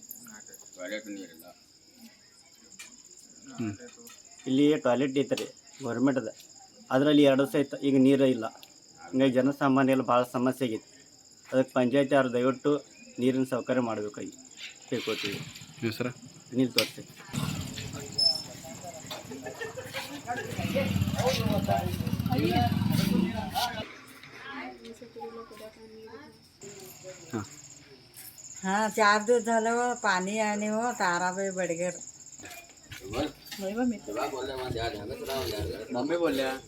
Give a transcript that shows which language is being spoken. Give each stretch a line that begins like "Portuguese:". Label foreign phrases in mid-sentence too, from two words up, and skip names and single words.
Kannada: ಇಲ್ಲಿ ಟಾಯ್ಲೆಟ್ ಐತೆ ರೀ ಗೌರ್ಮೆಂಟದ, ಅದರಲ್ಲಿ 2 ದಿವಸ ಆಯ್ತು ಈಗ ನೀರು ಇಲ್ಲ. ಹಿಂಗಾಗಿ ಜನಸಾಮಾನ್ಯರಲ್ಲಿ ಭಾಳ ಸಮಸ್ಯೆ ಆಗೈತಿ. ಅದಕ್ಕೆ ಪಂಚಾಯತಿಯವರು ದಯವಿಟ್ಟು ನೀರಿನ ಸೌಕರ್ಯ ಮಾಡಬೇಕಾಗಿ ಕೇಳ್ಕೊತೀವಿ. ಸರ ನೀರು ತೋರಿಸಿ.
Marathi: हाँ 4 दिवस झालं पाणी आणि ताराबाई बडगर मम्मी बोलल्या